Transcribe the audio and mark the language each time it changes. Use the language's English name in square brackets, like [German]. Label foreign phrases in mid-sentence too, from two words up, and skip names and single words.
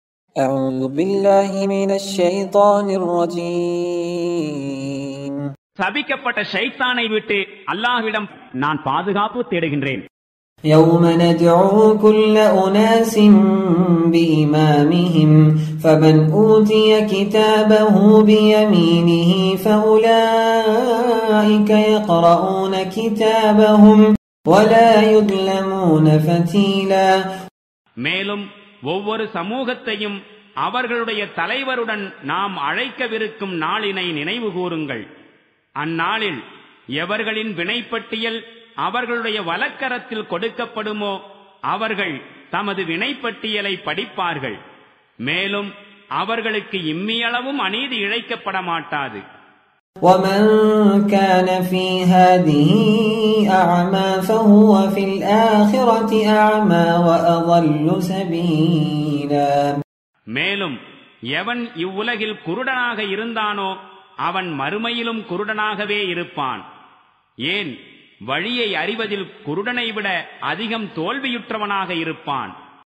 [Arabic] أعوذ بالله من الشيطان الرجيم. [Tamil] சபிக்கப்பட்ட ஷைத்தானை விட்டு அல்லாஹ்விடம் நான் பாதுகாப்பு தேடுகின்றேன். [Arabic] يوم ندعو كل أناس بإمامهم فمن أوتي كتابه بيمينه فأولئك يقرؤون كتابهم ولا يظلمون فتيلا. [Tamil] மேலும் ஒவ்வொரு சமூகத்தையும் அவர்களுடைய தலைவருடன் நாம் அழைக்கவிருக்கும் நாளினை நினைவு கூறுங்கள். அந்நாளில் எவர்களின் வினைப்பட்டியல் அவர்களுடைய வலக்கரத்தில் கொடுக்கப்படுமோ அவர்கள் தமது வினைப்பட்டியலை படிப்பார்கள். மேலும் அவர்களுக்கு இம்மியளவும் அநீதி இழைக்கப்பட மாட்டாது. [Arabic] ومن كان في هذه أعمى فهو في الآخرة أعمى وأضل سبيلا. [Tamil] மேலும் எவன் இவ்வுலகில் குருடனாக இருந்தானோ அவன் மறுமையிலும் குருடனாகவே இருப்பான். ஏன், வழியை அறிவதில் குருடனை விட அதிகம் தோல்வியுற்றவனாக இருப்பான்.